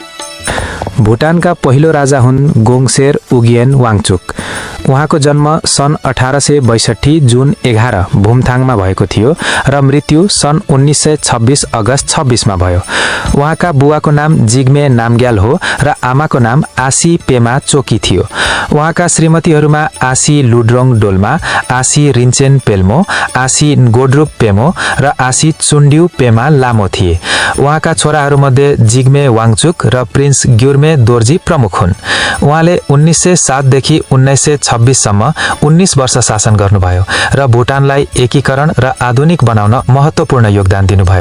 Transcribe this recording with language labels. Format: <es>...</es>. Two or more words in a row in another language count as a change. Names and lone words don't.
<ne>भुटानका पहिलो राजा हुन् गोङसेर उगियन वाङचुक। उहाँको जन्म सन् 1862 जुन 11 भुमथाङमा भएको थियो र मृत्यु सन् 1926 अगस्त 26 मा भयो। उहाँका बुवाको नाम जिग्मे नामग्याल हो र आमाको नाम आसी पेमा चोकी थियो। उहाँका श्रीमतीहरूमा आसी लुड्रोङ डोल्मा, आसी रिन्चेन पेल्मो, आसी गोड्रुप पेमो र आसी चुन्ड्यु पेमा लामो थिए। उहाँका छोराहरूमध्ये जिग्मे वाङचुक र प्रिन्स ग्युर्मे दोर्जी प्रमुख हुन्। उहाँले 1907 देखि 1926 सम्म 19 वर्ष शासन गर्नुभयो र भुटानलाई एकीकरण र आधुनिक बनाउन महत्त्वपूर्ण योगदान दिनुभयो।</ne>